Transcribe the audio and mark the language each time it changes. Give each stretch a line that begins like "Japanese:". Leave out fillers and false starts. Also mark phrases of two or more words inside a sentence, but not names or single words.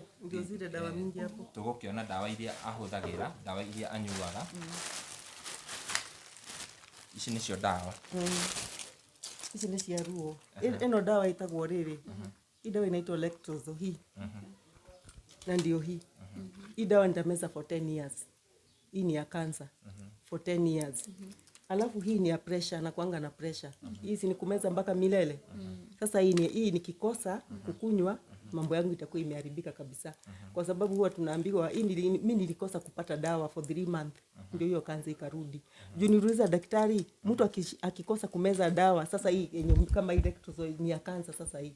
Swahili: ndio zile dawa mingi hapo.
Kikuyu: Tũgũkĩona ndawa iria ahũthagĩra, ndawa iria anyuaga. Ici nĩcio ndawa. Ici nĩ cia ruo. Ĩno dawa ĩtagwo rĩrĩ.
Swahili: Hii dawa inaitwa Lactose hii. Na ndio hii. Hii dawa nitameza
English: for 10 years.
Swahili: Hii ni ya cancer.
English: For 10 years.
Swahili: Alafu hii ni ya pressure, na kuanga na pressure. Hii si ni kumeza mpaka milele. Sasa hii nikikosa kukunywa, mambo yangu itakuwa imeharibika kabisa. Kwa sababu huwa tunaambiwa mimi nilikosa kupata dawa
English: for 3 months.
Swahili: Ndio hiyo kansa ikarudi. Juu niliuliza daktari, mtu akikosa kumeza dawa, sasa hii kama ile ni ya kansa sasa hii.